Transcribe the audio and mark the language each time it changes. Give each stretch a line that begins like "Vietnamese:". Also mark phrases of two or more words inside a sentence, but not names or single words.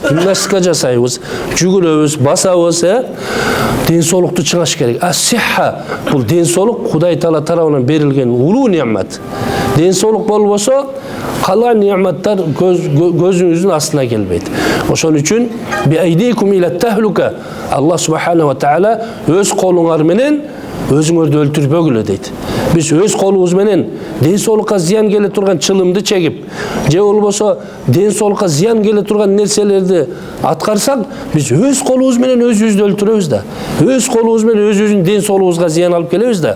Kyrgyz: Гимнастика жасайбыз, жүгүрөбүз, басабыз, ден соолукту чыңаш керек. Ас-сихха бул ден соолук Кудай Таала тарабынан берилген улуу неамат. Ден соолук болбосо калган неаматтар көзүңүздүн астына келбейт. Ошон үчүн
Arabic: بأيديكم إلى التهلكة, الله سبحانه وتعالى
Kyrgyz: өз колуңар менен өзүңөрдү өлтүрбөгүлө дейт. Биз өз колубуз менен ден соолукка зыян келе турган чылымды чегип, же болбосо ден соолукка зыян келе турган нерселерди аткарсак, биз өз колубуз менен өзүбүздү өлтүрөбүз да. Өз колубуз менен өзүбүздүн ден соолугубузга зыян алып келебиз да.